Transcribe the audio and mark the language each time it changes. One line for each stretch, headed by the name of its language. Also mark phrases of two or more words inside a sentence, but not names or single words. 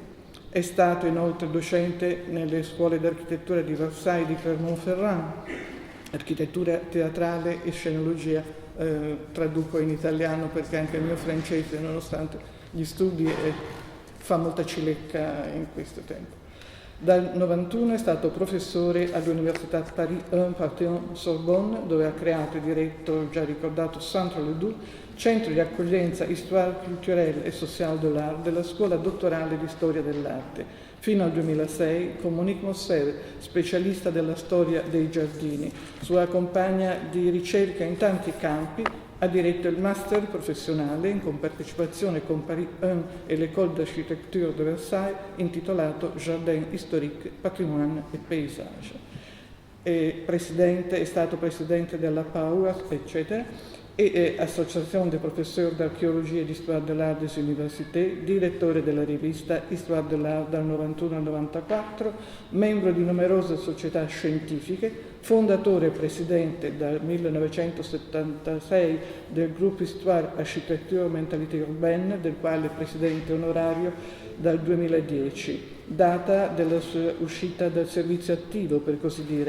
Italian: È stato inoltre docente nelle scuole d'architettura di Versailles e di Clermont-Ferrand, architettura teatrale e scenologia, traduco in italiano perché anche il mio francese, nonostante gli studi, fa molta cilecca in questo tempo. Dal 91 è stato professore all'Università Paris 1 Panthéon-Sorbonne, dove ha creato e diretto il già ricordato Centre Ledoux, centro di accoglienza Histoire culturelle et sociale de l'art della Scuola dottorale di Storia dell'Arte, fino al 2006 con Monique Mosser, specialista della storia dei giardini. Sua compagna di ricerca in tanti campi, ha diretto il master professionale in compartecipazione con Paris 1 e l'École d'Architecture de Versailles intitolato Jardin historique, patrimoine et paysage. È stato presidente della PAUAS, eccetera,
French: et Association des professeurs d'archéologie et d'histoire de l'art des universités,
Italian: direttore della rivista Histoire de l'art dal 91 al 94, membro di numerose società scientifiche, fondatore e presidente dal 1976 del gruppo Histoire, Architecture, Mentalité Urbaine, del quale presidente onorario dal 2010, data della sua uscita dal servizio attivo, per così dire.